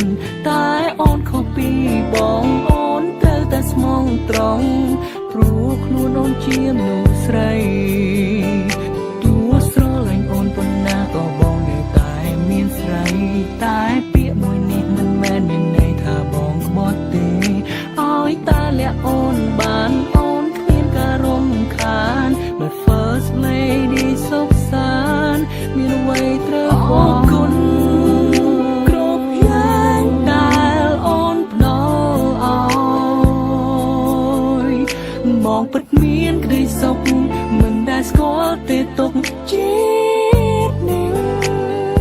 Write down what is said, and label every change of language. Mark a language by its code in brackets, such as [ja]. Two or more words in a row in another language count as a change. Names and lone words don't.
[km] តែអូនខុសពីបងអូនត្រូវតែស្មងត្រង់ព្រោះខ្លួនអូនជាមនុស្សស្រីតួ ស្រឡាញ់អូនប៉ុណ្ណាក៏បងនៅតែមានស្រីតែពាក្យមួយ នេះមិនមែនមានន័យថាបងក្បត់ទេឲ្យតែលាក់អូនបានអូនគ្មានការរំខាន [en] My first lady [km] សុខសាន្តមានអ្វីត្រូវអរគុណគ្រប់យ៉ាងដែលអូនផ្ដល់ឲ្យបងពិតមានក្តីសុខមិនដែលស្គាល់ទេទុកជាតិនេះ